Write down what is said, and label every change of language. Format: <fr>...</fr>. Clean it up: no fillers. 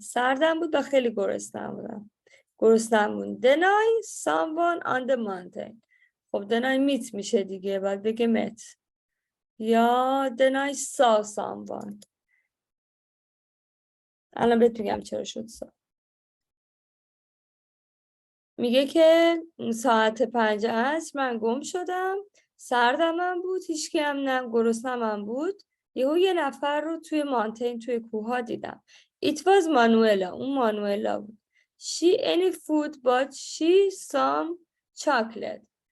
<fa>سردم بود و خیلی گرسنه بودم.</fa> <en>Then I someone on the mountain.</en> <fa>خب</fa> <en>then I meet</en> <fa>میشه دیگه. باید بگه met.</fa> <en>یا then I saw someone.</en> <fa>الان بهت میگم چرا شد saw. میگه که ساعت 5 عصر من گم شدم. سردم بود. هیچکی هم نه گرسنه‌م بود. یه نفر رو توی مانتین توی کوها دیدم.</fa> <en>It was Manuela.</en> <fa>اون مانوئلا بود.</fa> <en>She any food but she some chocolate.</en>